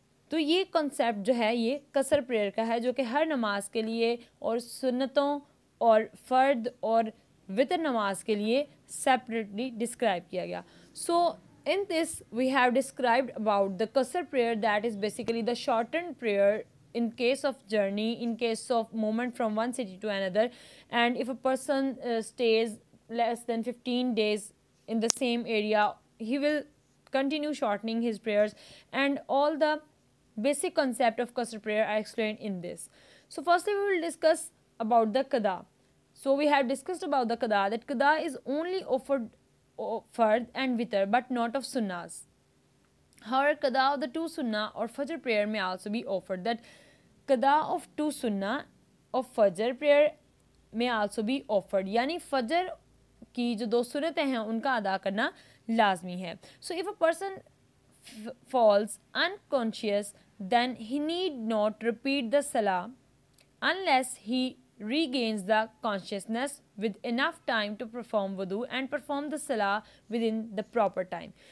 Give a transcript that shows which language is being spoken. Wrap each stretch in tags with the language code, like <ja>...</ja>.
<ur>تو یہ کنسیپٹ جو ہے یہ قصر پریئر کا ہے جو کہ ہر نماز کے لیے اور سنتوں اور فرد اور وطر نماز کے لیے سیپریٹلی ڈسکرائب کیا گیا.</ur> <en>So in this we have described about the qasr prayer, that is basically the shortened prayer in case of journey, in case of movement from one city to another, and if a person stays less than 15 days in the same area, he will continue shortening his prayers, and all the basic concept of qasr prayer are explained in this. So firstly we will discuss about the qada. So we have discussed about the qada, that qada is only offered fard and witr but not of sunnahs. However, qada of the 2 sunnah or fajr prayer may also be offered. That qada of 2 sunnah of fajr prayer may also be offered.</en> <ur>یعنی فجر کی جو 2 سنتیں ہیں ان کا ادا کرنا لازمی ہے.</ur> <en>So if a person falls unconscious then he need not repeat the salah unless he regains the consciousness with enough time to perform wudu and perform the salah within the proper time.</en>